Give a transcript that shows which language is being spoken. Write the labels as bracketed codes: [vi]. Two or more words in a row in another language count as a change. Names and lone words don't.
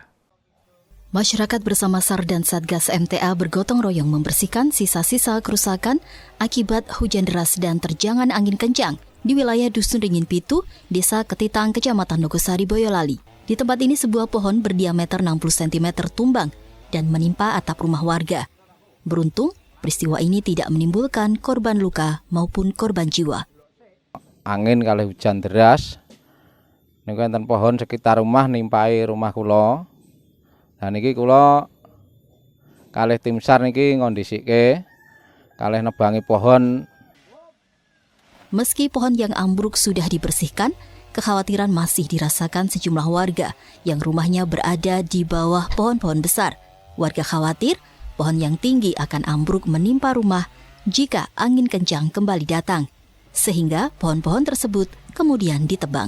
[id] Masyarakat bersama SAR dan Satgas MTA bergotong royong membersihkan sisa-sisa kerusakan akibat hujan deras dan terjangan angin kencang di wilayah Dusun Ringin Pitu, Desa Ketitang, Kecamatan Nogosari, Boyolali. Di tempat ini sebuah pohon berdiameter 60 cm tumbang dan menimpa atap rumah warga. Beruntung, peristiwa ini tidak menimbulkan korban luka maupun korban jiwa. [jv] Angin kali hujan deras, niku enten pohon sekitar rumah nimpai rumah kula. Dan niki kula kalih tim SAR niki ngondisike kalih nebangi pohon. [id] Meski pohon yang ambruk sudah dibersihkan, kekhawatiran masih dirasakan sejumlah warga yang rumahnya berada di bawah pohon-pohon besar. Warga khawatir pohon yang tinggi akan ambruk menimpa rumah jika angin kencang kembali datang, sehingga pohon-pohon tersebut kemudian ditebang.